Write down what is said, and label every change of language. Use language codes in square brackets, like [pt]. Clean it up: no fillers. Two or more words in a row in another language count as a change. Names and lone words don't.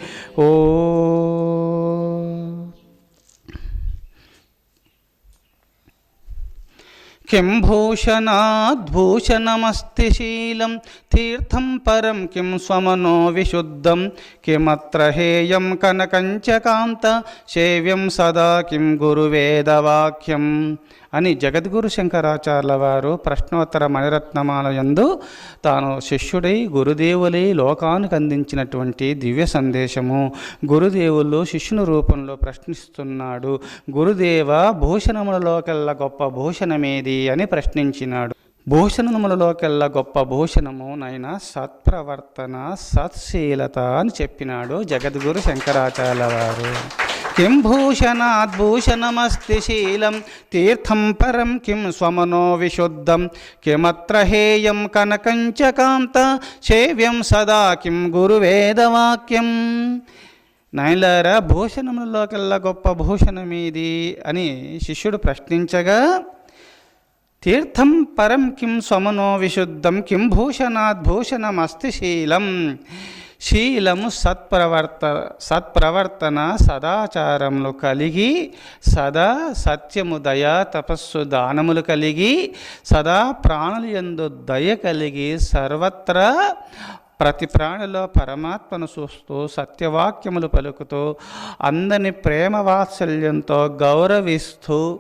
[sa] किं भूषणाद्भूषणमस्ति शीलं तीर्थं परं किं स्वमनो विशुद्धं किमत्र हेयं कनकञ्च कान्त सेव्यं सदा किं गुरुवेदवाक्यं [te] అని జగద్గురు శంకరాచార్యుల వారు ప్రశ్నోత్తర మణిరత్నమాల యందు తాను శిష్యుడై గురుదేవులై లోకానికి అందించినటువంటి దివ్య సందేశము. గురుదేవులు శిష్యుని రూపంలో ప్రశ్నిస్తున్నాడు. గురుదేవ, భూషణములలోకెల్లా గొప్ప భూషణమేది అని ప్రశ్నించినాడు. భూషణములలోకెల్లా గొప్ప భూషణము నైనా సత్ప్రవర్తన సత్శీలత అని చెప్పినాడు జగద్గురు శంకరాచార్యుల వారు. [sa] किं भूषणाद्भूषणमस्ति शीलं तीर्थं परं किं स्वमनो विशुद्धं किमत्र हेयं कनकञ्च कान्त सेव्यं सदा किं గురువేదవాక్యం. [te] నాయనలారా, భూషణములలోకెల్లా గొప్ప భూషణమేది అని శిష్యుడు ప్రశ్నించగా, [sa] తీర్థం పరం కిం స్వమనో విశుద్ధం కిం భూషణాద్భూషణమస్తి శీలం. [te] శీలము సత్ప్రవర్తన సదాచారములు కలిగి, సదా సత్యము దయ తపస్సు దానములు కలిగి, సదా ప్రాణుల యందు దయ కలిగి, సర్వత్రా ప్రతి ప్రాణిలో పరమాత్మను చూస్తూ సత్యవాక్యములు పలుకుతూ, అందరిని ప్రేమ వాత్సల్యంతో గౌరవిస్తూ,